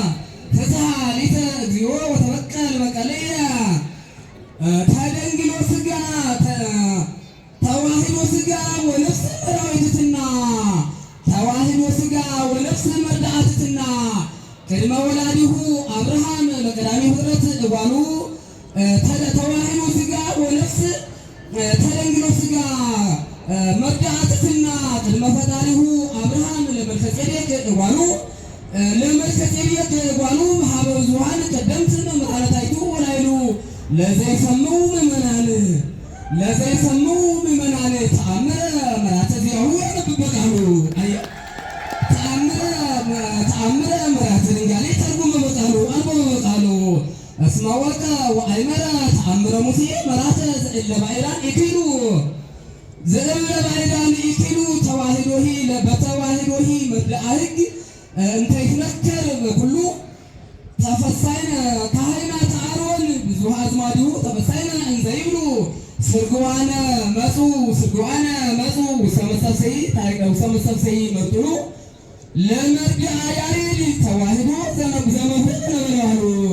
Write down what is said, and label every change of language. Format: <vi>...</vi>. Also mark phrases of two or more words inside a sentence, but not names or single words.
<gez>ተደንግሎ ሥጋ ተዋህዶ ሥጋ ወነፍስ መራዊትትና ተዋህዶ ሥጋ ወነፍስ መርዳእትትና ቅድመ ወላዲሁ አብርሃም በቀዳሚ ፍጥረት እጓሉ ተዋህዶ ሥጋ ወነፍስ ተደንግሎ ሥጋ መርዳእትትና ቅድመ ፈጣሪሁ አብርሃም ለመልከጼዴቅ እጓሉ ሀበ ብዙኃን ቀደምት መቃለታይቱ ወላይሉ ለዘይሰምዑ ምእመናን ተአምረ መራተ ዚአሁ ያነብበቃሉ ተአምረ መራተ ድንጋሌ ተርጉመ በቃሉ አንበበ በቃሉ እስመ ወርቀ ወአይመረ ተአምረ ሙሴ መራተ ዘእለ ባዕዳን ኢኪሉ ተዋህዶሂ በተዋህዶሂ መድአ ሕግ እንተ ይትነከር በኩሉ ተፈሳይነ ካህናተ አሮን ብዙኃ አዝማዲሁ ተፈሳይነ እንዘ ይብሉ ስርግዋነ መጹ ውስተ መሰብሰይ መርጡሉ ለመርድአ ያሬድ ተዋህዶ ዘመፍቅ ነበልባሉ</gez>